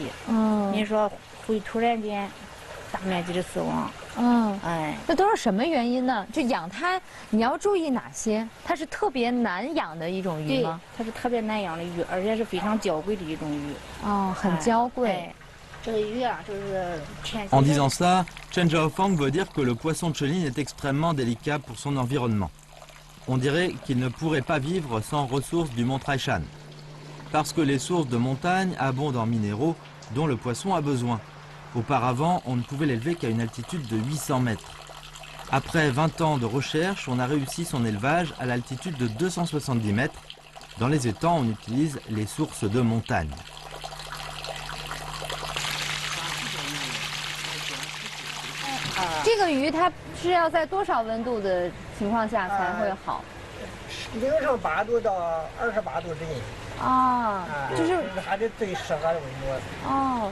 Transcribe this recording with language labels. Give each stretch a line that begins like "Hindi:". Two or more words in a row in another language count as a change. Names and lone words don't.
Chinese: 你说会突然间大面积的死亡。那都是什么原因呢？就养它，你要注意哪些？它是特别难养的一种鱼吗？它是特别难养的鱼，而且是非常娇贵的一种鱼。很娇贵。这个鱼啊，就是
French: En disant ça, Chen Zhaofang veut dire que le poisson chéline est extrêmement délicat pour son environnement. On dirait qu'il ne pourrait pas vivre sans ressources du mont Taishan. Parce que les sources de montagne abondent en minéraux dont le poisson a besoin. Auparavant, on ne pouvait l'élever qu'à une altitude de 800 mètres. Après 20 ans de recherche, on a réussi son élevage à l'altitude de 270 mètres. Dans les étangs, on utilise les sources de montagne.
Chinese: 这个鱼它是要在多少温度的情况下才会好 0上8度到28度之间。就是它的最适合的温度。